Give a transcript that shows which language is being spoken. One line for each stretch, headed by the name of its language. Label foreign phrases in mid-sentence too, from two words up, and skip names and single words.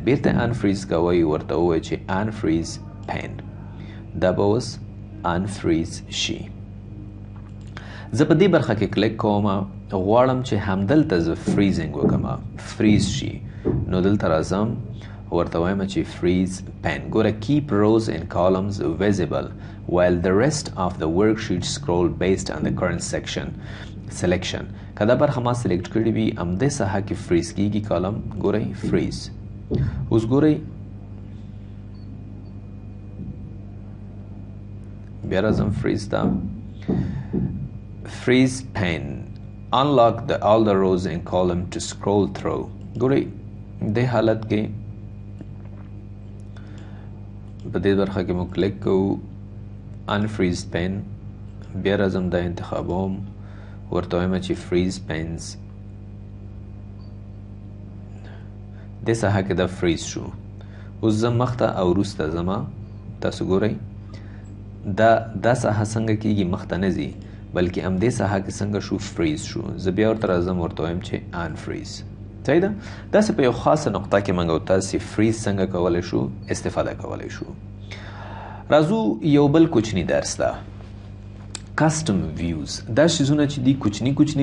Pashto: بیرته ان فریز کوئ، ورته ووایو چې
English: unfreeze pane,
Pashto: دا به اوس ان فریز شي. زه په دې برخه کې کلیک کوم غواړم چې همدلته زه فریزینګ وکړم فریز شي نو دلته راځم ورته وایم چې
English: freeze pane
Pashto: ګوره
English: keep rows and columns visible while the rest of the worksheet scroll based on the current selection
Pashto: که دا برخه ما سلیکټ کړې وي همدې ساحه کې فریز کیږي کالم ګورئ فریز اوس ګورئ بیا راځم فریز ته
English: freeze pane unlock all the rows and column to scroll through
Pashto: ګورئ دې حالت کې په دې برخه کې مو کلیک کوو
English: unfreeze pane
Pashto: بیا راځم دا انتخابوم ورته وایم چې
English: freeze panes
Pashto: دې ساحه کې دا فریز شو اوس زه مخته او وروسته ځمه تاسو ګورئ دا ساحه څنګه کېږي مخته نه ځي بلکې همدې ساحه کې څنګه شو فریز شو زه بیا ورته راځم ورته وایم چې انفریز صحیح ده داسې په یو خاصه نقطه کې موږ او تاسې فریز څنګه کولی شو استفاده کولی شو راځو یو بل کوچني درس ده
English: custom views
Pashto: دا شیزونه چې دي کوچني